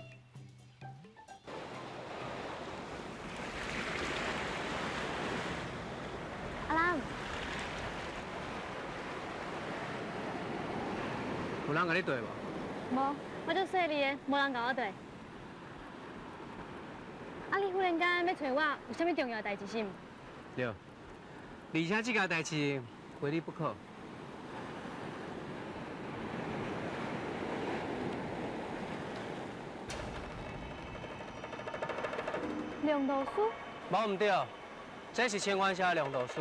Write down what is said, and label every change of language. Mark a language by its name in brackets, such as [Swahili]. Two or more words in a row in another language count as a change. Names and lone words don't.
[Min Nan Chinese] 阿兰，有人甲你对无？无，我足细腻的，无人甲我对。你忽然间要找我，有啥物重要的代志是毋？对，而且这件代志非你不可。梁道书？无毋对，这是千万社的梁道书。